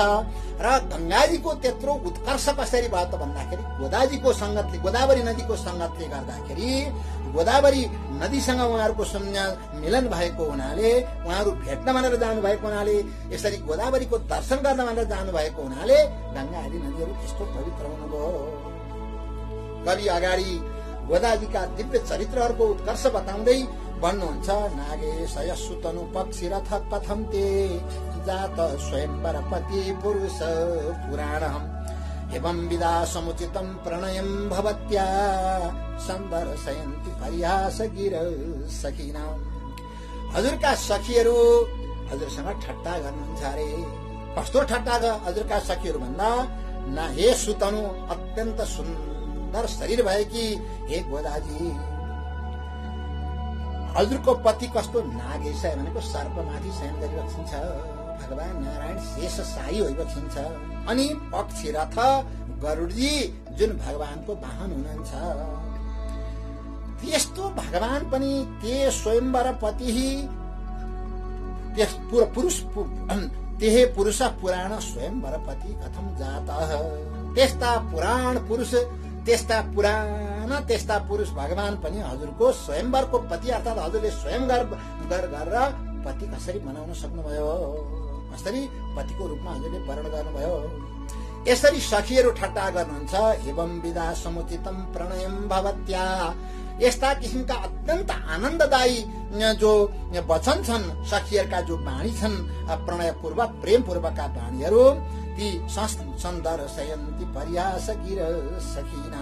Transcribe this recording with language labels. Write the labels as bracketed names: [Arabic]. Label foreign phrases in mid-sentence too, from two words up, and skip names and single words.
[Nepali] र गंगाजीको त्यत्रो उत्कर्ष कसरी भयो त भन्दाखेरि गोदाजीको संगतले, गोदावरी नदीको संगतले गर्दाखेरि, गोदावरी नदीसँग उहाँहरूको मिलन भएको हुनाले, उहाँहरू भेट्न भनेर जानु भएको हुनाले, यसरी गोदावरीको दर्शन गर्न भनेर जानु भएको हुनाले गंगा आदि नदीहरू त्यस्तो पवित्र हुनुभयो। कवि अगाडि गोदाजीका दिव्य चरित्रहरूको उत्कर्ष बताउँदै भन्नुहुन्छ, [Sanskrit] नागेशय सुतनु पक्षी रथ कथम ते जात स्वयंवर पति पुरुष पुराणम एवं विदा समुचितम प्रणयम भवत्या संदर्शयन्ति परिहास गिर सखीना। [Nepali] हजुरका सखीहरू हजुरसँग ठट्टा गर्नुहुन्छ अरे। कस्तो ठट्टा हजुरका सखीहरू भन्दा, ना हे सुतनु अत्यन्त सुन्दर शरीर भएकी हे गोदाजी, हजुरको पति कस्तो नागेश भनेको सर्पमाथि शयन गरिबक्सिन्छ, भगवान नारायण शेषशाही होइबक्सिन्छ। अनि पक्षी रथ गरुडजी जुन भगवानको वाहन हुनुहुन्छ, त्यस्तो भगवान पनि [Sanskrit] ते स्वयंवर पति तेहे पुरुष पुराण स्वयंवर पति कथम जात। [Nepali] त्यस्ता पुराण पुरुष, त्यस्ता पुराना त्यस्ता पुरुष भगवान पनि हजुरको स्वयंवरको पति, अर्थात् हजुरले स्वयं गरेर पति कसरी बनाउन सक्नुभयो, कसरी पतिको रूपमा हजुरले वर्ण गर्नुभयो। यसरी सखीहरू ठट्टा गर्नुहुन्छ। [Sanskrit] एवं विदा समुचितम प्रणयम भवत्या, [Nepali] यस्ता किसिमका अत्यन्त आनन्ददायी जो वचन छन्, सखीहरूका जो वाणी छन्, प्रणयपूर्वक प्रेमपूर्वकका वाणीहरू, ती [Sanskrit] सन्दर्शयन्ति परिहास गिर सखीना।